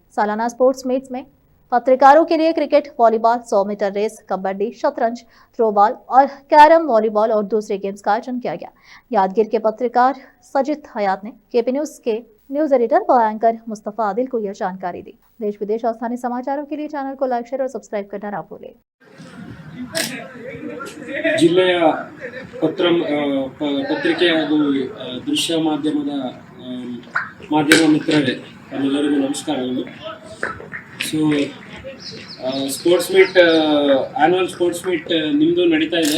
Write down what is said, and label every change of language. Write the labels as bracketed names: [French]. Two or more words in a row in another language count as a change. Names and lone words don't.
[Hindi] सालाना [English] sports meets [Hindi] में पत्रकारों के लिए क्रिकेट, वॉलीबॉल, 100 [English] meter race, [Hindi] कबड्डी, शतरंज, थ्रोबॉल और कैरम, वॉलीबॉल और दूसरे गेम्स का आयोजन किया गया। यादगिर के पत्रकार सजिद हयात ने केपी न्यूज के न्यूज एडिटर व एंकर मुस्तफा आदिल को यह जानकारी दी। देश विदेश और स्थानीय समाचारों के लिए चैनल को लाइक, शेयर और सब्सक्राइब करना ना भूलें। [Kannada] ಜಿಲ್ಲೆಯ ಪತ್ರಿಕೆ ಹಾಗೂ ದೃಶ್ಯ ಮಾಧ್ಯಮ ಮಿತ್ರರೇ, ಎಲ್ಲರಿಗೂ ನಮಸ್ಕಾರಗಳು. [English] so sports meet, annual sports meet [Kannada] ನಿಮ್ಮದು ನಡೀತಾ ಇದೆ.